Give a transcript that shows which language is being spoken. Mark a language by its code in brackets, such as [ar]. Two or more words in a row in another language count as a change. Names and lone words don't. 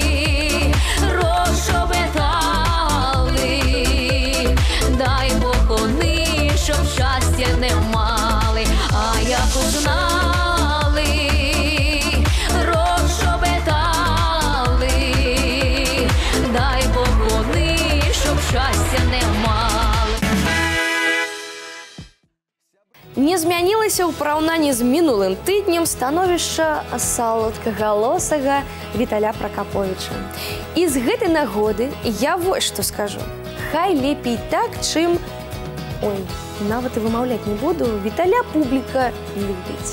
[uk] розшобітали, дай Бог вони, щоб щастя не мали, а як узнали, розшобітали, дай Бог вони, щоб щастя не мали. [be] Не змянілася ў параўнанні з мінулым тыднем становішча салодкагалосага Віталя Пракаповіча. І з гэтай нагоды я вось што скажу. Хай лепей так, чым... Ой, нават і вымаўляць не буду, Віталя публіка любіць.